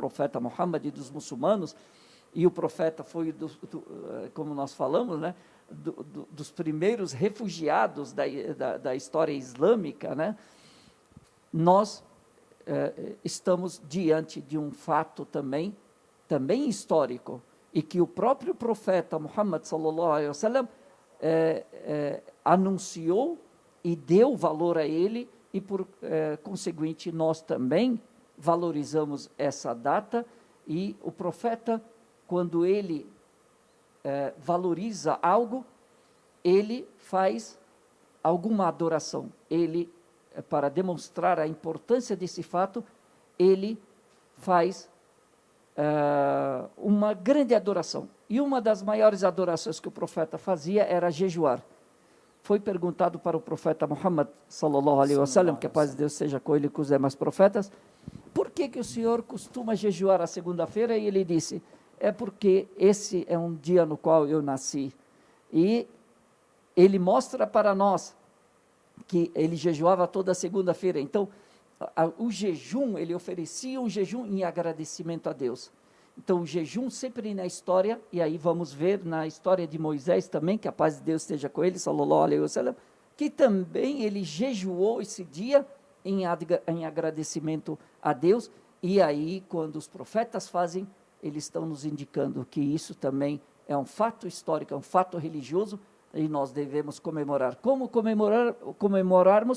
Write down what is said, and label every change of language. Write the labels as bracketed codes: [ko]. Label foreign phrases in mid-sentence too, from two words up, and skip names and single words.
[pt] profeta Muhammad e dos muçulmanos, e o profeta foi, como nós falamos, né, dos primeiros refugiados da história islâmica, né, nós estamos diante de um fato também histórico, e que o próprio profeta Muhammad [ar] صلى الله عليه وسلم [pt] anunciou e deu valor a ele, e por conseguinte nós também valorizamos essa data. E o profeta, quando ele valoriza algo, ele faz alguma adoração. Ele, para demonstrar a importância desse fato, ele faz uma grande adoração. E uma das maiores adorações que o profeta fazia era jejuar. Foi perguntado para o profeta Muhammad [ar] صلى الله عليه وسلم, [pt] que a paz de Deus seja com ele e com os demais profetas, por que o senhor costuma jejuar a segunda-feira? E ele disse: é porque esse é um dia no qual eu nasci. E ele mostra para nós que ele jejuava toda segunda-feira. Então, o jejum, ele oferecia um jejum em agradecimento a Deus. Então, o jejum sempre na história, e aí vamos ver na história de Moisés também, que a paz de Deus esteja com ele, [ar] صلى الله عليه وسلم, [pt] que também ele jejuou esse dia em agradecimento a Deus. E aí, quando os profetas fazem, eles estão nos indicando que isso também é um fato histórico, é um fato religioso, e nós devemos comemorar. Como comemorarmos?